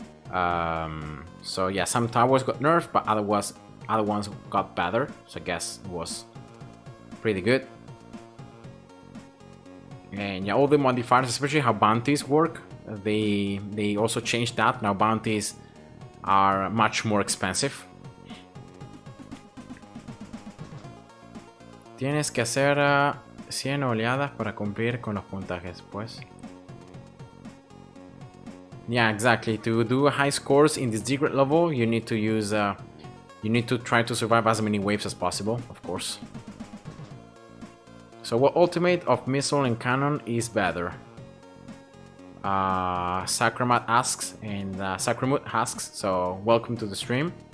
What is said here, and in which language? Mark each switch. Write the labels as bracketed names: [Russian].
[English] So yeah, some towers got nerfed, but other ones got better. So I guess it was pretty good. And yeah, all the modifiers, especially how bounties work, they also changed that. Now bounties are much more expensive. [Spanish] Tienes que hacer 100 oleadas para cumplir con los puntajes, pues. [English] Yeah, exactly. To do high scores in this secret level, you need to use, you need to try to survive as many waves as possible, of course. So what ultimate of missile and cannon is better? Sacramat asks, and Sacramut asks, so welcome to the stream.